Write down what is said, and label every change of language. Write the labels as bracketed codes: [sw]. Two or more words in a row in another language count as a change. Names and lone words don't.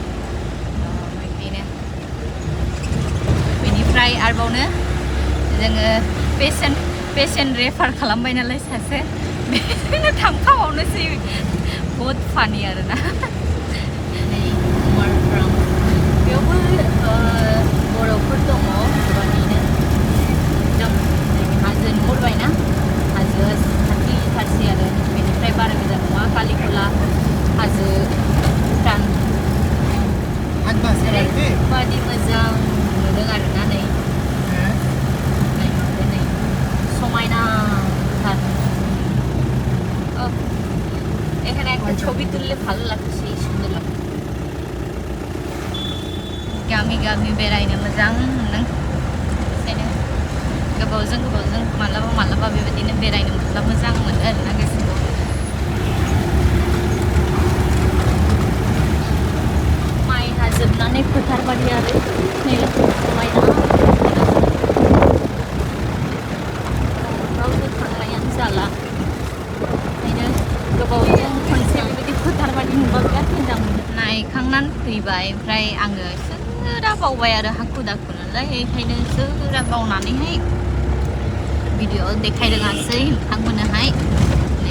[brx] बेनिफ्राय आरोबावनो जोङो पेशेन्ट रेफार खालामबाय नालाय सासे बेनो थांफाबावनोसै बहुद फानि आरोना नै बेयावबो बर'फोर दङ बर'निनो एकदम हाजो नुहुरबायना हाजो खाथि आरो बेनिफ्राय बारा गोजान नङा कालिखला हाजो भुटान ओरैबादि मोजां नुदों आरोना नै समायनाथार [bn] এখানে একটা ছবি তুললে ভালো লাগছে সুন্দর লাগছে [brx] गामि गामि बेरायनो मोजां मोनदों ओंखायनो गोबावजों मालाबा बेबायदिनो बेरायनो मोनब्ला मोजां मोनो आरोना गोसोखौ माइ हाजोबनानै फोथार बायदि आरो नै समायना रावबो थांनायानो जाला ओंखायनो गोबावजों खनसे बेबायदि फोथार बायदि नुबा बिराद मोजां मोनो नायखांनानै फैबाय ओमफ्राय आङो जोरा बावबाय आरो हाखु दाखु नालाय बेखायनो जोरा बावनानैहाय भिडिअ देखायरोङासै नोंथांमोननोहाय बे